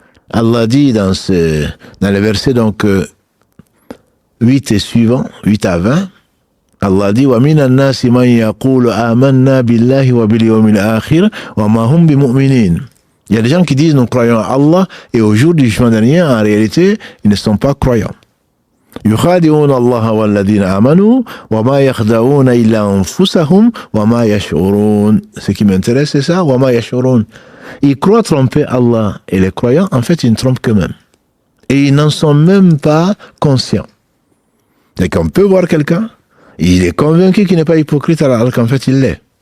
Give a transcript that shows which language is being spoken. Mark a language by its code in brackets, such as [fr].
[fr] Allah dit dans les versets donc 8 et suivants, 8 à 20, Allah dit [ar] وَمِنَ النَّاسِ مَنْ يَقُولُ آمَنَّا بِاللَّهِ وَبِالْيَوْمِ الْآخِرِ وَمَا هُمْ بِمُؤْمِنِينَ. [fr] Il y a des gens qui disent nous croyons à Allah et au jour du jugement dernier, en réalité, ils ne sont pas croyants. [ar] يخادعون الله والذين آمنوا وما يخدعون إلا أنفسهم وما يشعرون. [fr] Ce qui m'intéresse, c'est ça, [ar] وما يشعرون. [fr] Ils croient tromper Allah et les croyants, en fait, ils ne trompent qu'eux-mêmes. Et ils n'en sont même pas conscients. Et qu'on peut voir quelqu'un, il est convaincu qu'il n'est pas hypocrite alors qu'en fait, il l'est.